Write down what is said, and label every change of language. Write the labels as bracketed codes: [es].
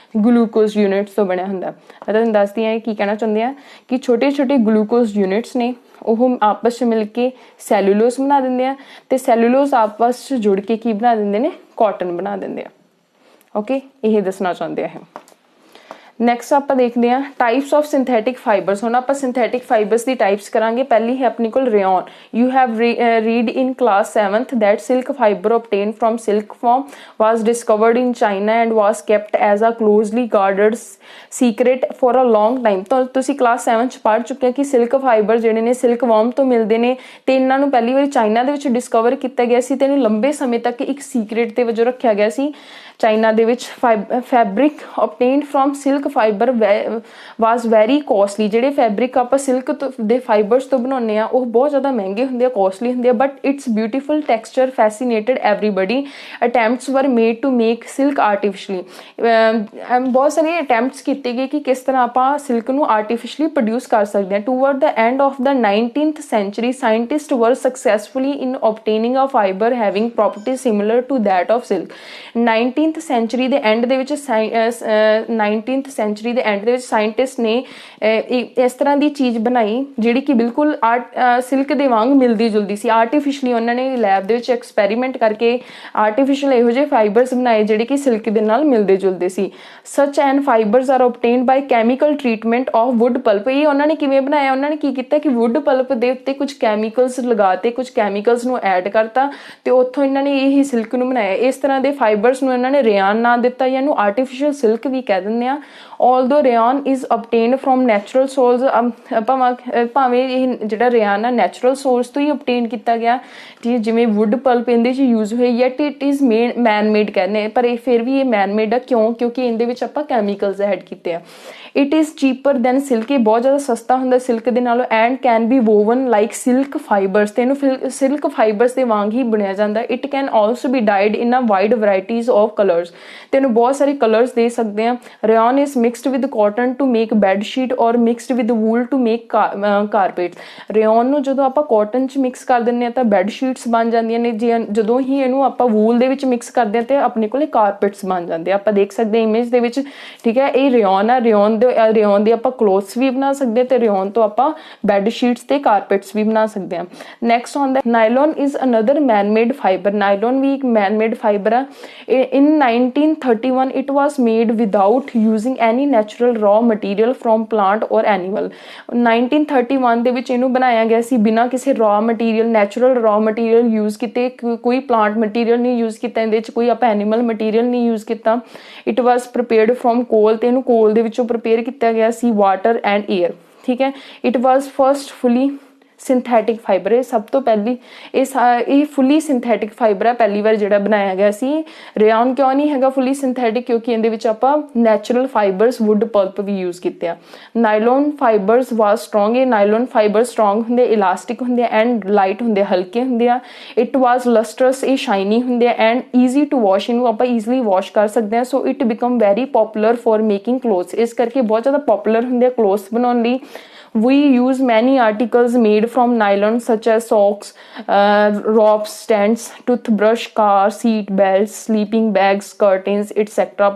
[pa] Glucose units ਤੋਂ ਬਣਿਆ ਹੁੰਦਾ। ਮੈਂ ਤੁਹਾਨੂੰ ਦੱਸਦੀ ਹਾਂ ਕੀ ਕਹਿਣਾ ਚਾਹੁੰਦੇ ਆ ਕਿ ਛੋਟੇ ਛੋਟੇ ਗਲੂਕੋਜ਼ ਯੂਨਿਟਸ ਨੇ ਉਹ ਆਪਸ 'ਚ ਮਿਲ ਕੇ ਸੈਲੂਲੋਜ਼ ਬਣਾ ਦਿੰਦੇ ਆ, ਤੇ ਸੈਲੂਲੋਜ਼ ਆਪਸ 'ਚ ਜੁੜ ਕੇ ਕੀ ਬਣਾ ਦਿੰਦੇ ਨੇ? ਕਾਟਨ ਬਣਾ ਦਿੰਦੇ ਆ। ਓਕੇ, ਇਹ ਦੱਸਣਾ ਚਾਹੁੰਦੇ ਆ। ਨੈਕਸਟ ਆਪਾਂ ਦੇਖਦੇ ਹਾਂ [en] Types of synthetic fibres. [pa] ਹੁਣ ਆਪਾਂ ਸਿੰਥੈਟਿਕ ਫਾਈਬਰਸ ਦੀ ਟਾਈਪਸ ਕਰਾਂਗੇ। ਪਹਿਲੀ ਹੈ ਆਪਣੇ ਕੋਲ ਰੇਯਨ। [en] You have read in class 7th that silk fiber obtained from silkworm was discovered in China and was kept as a closely guarded secret for a long time। [pa] ਤਾਂ ਤੁਸੀਂ class 7 'ਚ ਪੜ੍ਹ ਚੁੱਕੇ ਹੋ ਕਿ ਸਿਲਕ ਫਾਈਬਰ ਜਿਹੜੇ ਨੇ ਸਿਲਕਵਰਮ ਤੋਂ ਮਿਲਦੇ ਨੇ, ਤੇ ਇਹਨਾਂ ਨੂੰ ਪਹਿਲੀ ਵਾਰੀ ਚਾਈਨਾ ਦੇ ਵਿੱਚ ਡਿਸਕਵਰ ਕੀਤਾ ਗਿਆ ਸੀ, ਤੇ ਇਹਨੂੰ ਲੰਬੇ ਸਮੇਂ ਤੱਕ ਇੱਕ ਸੀਕ੍ਰੇਟ ਦੇ ਵਜੋਂ ਰੱਖਿਆ ਗਿਆ ਸੀ ਚਾਈਨਾ ਦੇ ਵਿੱਚ। [en] Fabric obtained from silk fiber was very costly। [pa] ਜਿਹੜੇ ਫੈਬਰਿਕ ਆਪਾਂ ਸਿਲਕ ਦੇ ਫਾਈਬਰਸ ਤੋਂ ਬਣਾਉਂਦੇ ਆ ਉਹ ਬਹੁਤ ਜ਼ਿਆਦਾ ਮਹਿੰਗੇ ਹੁੰਦੇ ਆ, ਕੋਸਟਲੀ ਹੁੰਦੇ ਆ, [en] But its beautiful texture fascinated everybody. Attempts were made to make silk artificially. [pa] ਬਹੁਤ ਸਾਰੇ ਅਟੈਂਪਟਸ ਕੀਤੇ ਗਏ ਕਿ ਕਿਸ ਤਰ੍ਹਾਂ ਆਪਾਂ ਸਿਲਕ ਨੂੰ ਆਰਟੀਫਿਸ਼ਲੀ ਪ੍ਰੋਡਿਊਸ ਕਰ ਸਕਦੇ ਹਾਂ। [en] Toward the end of the 19th century scientist were successfully in obtaining a fiber having properties similar to that of silk। [pa] 19th sanctuary ਦੇ ਐਂਡ ਦੇ ਵਿੱਚ 19th ਸੈਂਚੁਰੀ ਦੇ ਐਂਡ ਦੇ ਵਿੱਚ ਸਾਇੰਟਿਸਟ ਨੇ ਇਸ ਤਰ੍ਹਾਂ ਦੀ ਚੀਜ਼ ਬਣਾਈ ਜਿਹੜੀ ਕਿ ਬਿਲਕੁਲ ਸਿਲਕ ਦੇ ਵਾਂਗ ਮਿਲਦੀ ਜੁਲਦੀ ਸੀ। ਆਰਟੀਫਿਸ਼ਲੀ ਉਹਨਾਂ ਨੇ ਲੈਬ ਦੇ ਵਿੱਚ ਐਕਸਪੈਰੀਮੈਂਟ ਕਰਕੇ ਆਰਟੀਫਿਸ਼ਲ ਇਹੋ ਜਿਹੇ ਫਾਈਬਰਸ ਬਣਾਏ ਜਿਹੜੇ ਕਿ ਸਿਲਕ ਦੇ ਨਾਲ ਮਿਲਦੇ ਜੁਲਦੇ ਸੀ। [en] Such and fibres are obtained by chemical treatment of wood pulp। [pa] ਇਹ ਉਹਨਾਂ ਨੇ ਕਿਵੇਂ ਬਣਾਇਆ? ਉਹਨਾਂ ਨੇ ਕੀ ਕੀਤਾ ਕਿ ਵੁੱਡ ਪਲਪ ਦੇ ਉੱਤੇ ਕੁਝ ਕੈਮੀਕਲਸ ਲਗਾਤੇ, ਕੁਝ ਕੈਮੀਕਲਸ ਨੂੰ ਐਡ ਕਰਤਾ, ਤੇ ਉੱਥੋਂ ਇਹਨਾਂ ਨੇ ਇਹੀ ਸਿਲਕ ਨੂੰ ਬਣਾਇਆ। ਇਸ ਤਰ੍ਹਾਂ ਦੇ ਫਾਈਬਰਸ ਨੂੰ ਇਹਨਾਂ ਨੇ ਰੇਯਨ ਨਾਂ ਦਿੱਤਾ, ਜਾਂ ਇਹਨੂੰ ਆਰਟੀਫਿਸ਼ਲ ਸਿਲਕ ਵੀ ਕਹਿ ਦਿੰਦੇ ਆ। [en] although rayon is obtained from natural source। [pa] ਭਾਵੇਂ ਇਹ ਜਿਹੜਾ ਰੇਯਨ ਆ ਨੈਚੁਰਲ ਸੋਰਸ ਤੋਂ ਹੀ obtain ਕੀਤਾ ਗਿਆ, ਜਿਵੇਂ ਵੁੱਡ ਪਲਪ ਇਹਦੇ 'ਚ ਯੂਜ਼ ਹੋਈ, [en] yet it is man made [pa] ਕਹਿੰਦੇ, ਪਰ ਇਹ ਫਿਰ ਵੀ ਇਹ ਮੈਨ ਮੇਡ ਆ। ਕਿਉਂ? ਕਿਉਂਕਿ ਇਹਦੇ ਵਿੱਚ ਆਪਾਂ ਕੈਮੀਕਲਸ ਐਡ ਕੀਤੇ ਆ। [en] It is cheaper than silk. [pa] ਇਹ ਬਹੁਤ ਜ਼ਿਆਦਾ ਸਸਤਾ ਹੁੰਦਾ ਸਿਲਕ ਦੇ ਨਾਲੋਂ। [en] And can be woven like silk fibres. [pa] ਤੇ ਇਹਨੂੰ ਸਿਲਕ ਫਾਈਬਰਸ ਦੇ ਵਾਂਗ ਹੀ ਬੁਣਿਆ ਜਾਂਦਾ। [en] It can also be dyed in a wide varieties of colours. [pa] ਤੇ ਇਹਨੂੰ ਬਹੁਤ ਸਾਰੇ ਕਲਰਸ ਦੇ ਸਕਦੇ ਆ। [en] Rayon is mixed with cotton to make bed sheet or mixed with wool to make carpet. [pa] ਰੇਯਨ ਨੂੰ ਜਦੋਂ ਆਪਾਂ ਕਾਟਨ 'ਚ ਮਿਕਸ ਕਰ ਦਿੰਦੇ ਹਾਂ ਤਾਂ ਬੈਡ ਸ਼ੀਟਸ ਬਣ ਜਾਂਦੀਆਂ ਨੇ। ਜਦੋਂ ਹੀ ਇਹਨੂੰ ਆਪਾਂ ਵੂਲ ਦੇ ਵਿੱਚ ਮਿਕਸ ਕਰਦੇ ਹਾਂ ਤੇ ਆਪਣੇ ਕੋਲੇ ਕਾਰਪੇਟਸ ਬਣ ਜਾਂਦੇ ਆ। ਆਪਾਂ ਦੇਖ ਸਕਦੇ ਹਾਂ ਇਮੇਜ ਦੇ ਵਿੱਚ, ਠੀਕ ਹੈ, ਇਹ ਰੇਯਨ ਆ। ਰੇਯਨ रेयन ਦੇ ਆਪਾਂ ਕਲੋਥਸ ਵੀ ਬਣਾ ਸਕਦੇ ਤੇ रेयन ਤੋਂ ਆਪਾਂ ਬੈੱਡ ਸ਼ੀਟਸ ਤੇ ਕਾਰਪੈਟਸ ਵੀ ਬਣਾ ਸਕਦੇ ਹਾਂ। ਨੈਕਸਟ ਆਉਂਦਾ [en] Nylon is another man made fibre. [pa] Nylon ਵੀ ਇੱਕ ਮੈਨ ਮੇਡ ਫਾਈਬਰ ਆ। [en] in 1931 it was made without using any natural raw material from plant or animal। [pa] 1931 ਦੇ ਵਿੱਚ ਇਹਨੂੰ ਬਣਾਇਆ ਗਿਆ ਸੀ ਬਿਨਾਂ ਕਿਸੇ raw material natural raw material use ਕੀਤੇ, ਕੋਈ plant material ਨਹੀਂ यूज ਕੀਤਾ, ਇਹਦੇ ਵਿੱਚ ਕੋਈ ਆਪਾਂ animal material ਨਹੀਂ यूज ਕੀਤਾ। [en] it was prepared from coal [pa] ਤੇ ਇਹਨੂੰ ਕੋਲ ਦੇ ਵਿੱਚੋਂ ਪ੍ਰਪੇਅਰ ਕੀਤਾ ਗਿਆ ਸੀ, [en] water and air, [pa] ਠੀਕ ਹੈ। [en] it was first fully synthetic fibre. [pa] ਇਹ ਸਭ ਤੋਂ ਪਹਿਲੀ ਇਹ ਫੁੱਲੀ ਸਿੰਥੈਟਿਕ ਫਾਈਬਰ ਹੈ, ਪਹਿਲੀ ਵਾਰ ਜਿਹੜਾ ਬਣਾਇਆ ਗਿਆ ਸੀ। ਰੇਯਨ ਕਿਉਂ ਨਹੀਂ ਹੈਗਾ ਫੁੱਲੀ ਸਿੰਥੈਟਿਕ? ਕਿਉਂਕਿ ਇਹਦੇ ਵਿੱਚ ਆਪਾਂ ਨੈਚੁਰਲ ਫਾਈਬਰਸ ਵੁੱਡ ਪਲਪ ਵੀ ਯੂਜ਼ ਕੀਤੇ ਆ। [en] Nylon fibres was strong. [pa] ਇਹ ਨਾਈਲੋਨ ਫਾਈਬਰ ਸਟਰੋਂਗ ਹੁੰਦੇ, ਇਲਾਸਟਿਕ ਹੁੰਦੇ ਐਂਡ ਲਾਈਟ ਹੁੰਦੇ, ਹਲਕੇ ਹੁੰਦੇ ਆ। [en] it was lustrous, [pa] ਇਹ ਸ਼ਾਈਨੀ ਹੁੰਦੇ ਆ [en] and easy to wash, [pa] ਇਹਨੂੰ ਆਪਾਂ ਈਜ਼ੀਲੀ ਵਾਸ਼ ਕਰ ਸਕਦੇ ਹਾਂ। [en] so it become very popular for making clothes, [pa] ਇਸ ਕਰਕੇ ਬਹੁਤ ਜ਼ਿਆਦਾ ਪੋਪੂਲਰ ਹੁੰਦੇ ਆ ਕਲੋਥਸ ਬਣਾਉਣ ਲਈ। [en] We use many articles made from nylon such as socks, rope stands, toothbrush, car seat belts, sleeping bags, curtains etc।